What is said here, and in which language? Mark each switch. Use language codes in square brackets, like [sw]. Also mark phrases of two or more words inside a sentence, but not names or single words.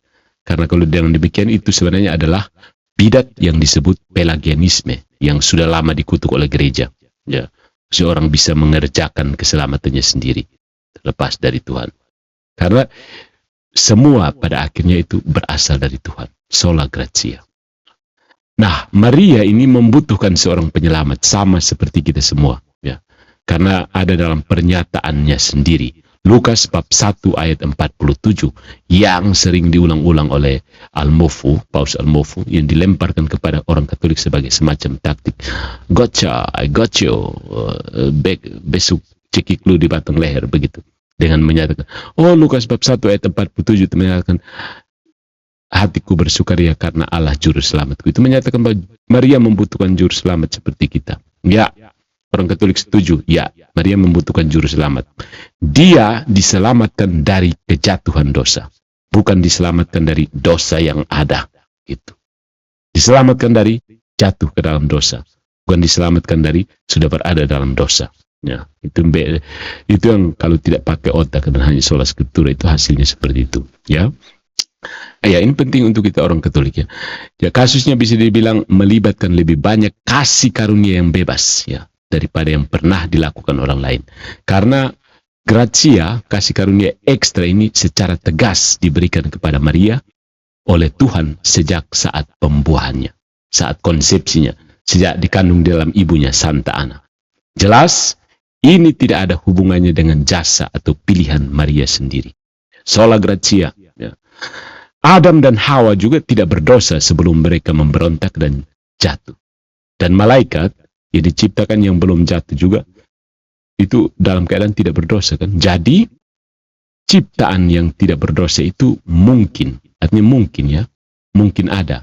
[id] Karena kalau dengan demikian itu sebenarnya adalah bidat yang disebut Pelagianisme yang sudah lama dikutuk oleh gereja. Ya. Seorang bisa mengerjakan keselamatannya sendiri terlepas dari Tuhan. Karena semua pada akhirnya itu berasal dari Tuhan. [la] Sola gratia. [id] Nah, Maria ini membutuhkan seorang penyelamat sama seperti kita semua, ya. Karena ada dalam pernyataannya sendiri. Lukas bab 1 ayat 47 yang sering diulang-ulang oleh Paus Al-Mofu, yang dilemparkan kepada orang Katolik sebagai semacam taktik. [en] Gotcha, I got you. [id] Besok cekik lu di batang leher, begitu. Dengan menyatakan, Lukas bab 1 ayat 47 itu menyatakan, hatiku bersukaria karena Allah juru selamatku. Itu menyatakan bahwa Maria membutuhkan juru selamat seperti kita. Ya, orang Katolik setuju. Ya, Maria membutuhkan juru selamat. Dia diselamatkan dari kejatuhan dosa, bukan diselamatkan dari dosa yang ada. Gitu. Diselamatkan dari jatuh ke dalam dosa, bukan diselamatkan dari sudah berada dalam dosa. Ya, itu yang kalau tidak pakai otak dan hanya [la] sola scriptura [id] itu hasilnya seperti itu. Ya. Ya, ini penting untuk kita orang Katolik, ya. Ya, kasusnya bisa dibilang melibatkan lebih banyak kasih karunia yang bebas, ya, daripada yang pernah dilakukan orang lain. Karena gratia, kasih karunia ekstra ini secara tegas diberikan kepada Maria oleh Tuhan sejak saat pembuahannya, saat konsepsinya, sejak dikandung dalam ibunya Santa Ana. Jelas, ini tidak ada hubungannya dengan jasa atau pilihan Maria sendiri. [la] Sola gratia, [id] ya. Adam dan Hawa juga tidak berdosa sebelum mereka memberontak dan jatuh. Dan malaikat yang diciptakan yang belum jatuh juga, itu dalam keadaan tidak berdosa, kan? Jadi, ciptaan yang tidak berdosa itu mungkin, artinya mungkin, ya, mungkin ada.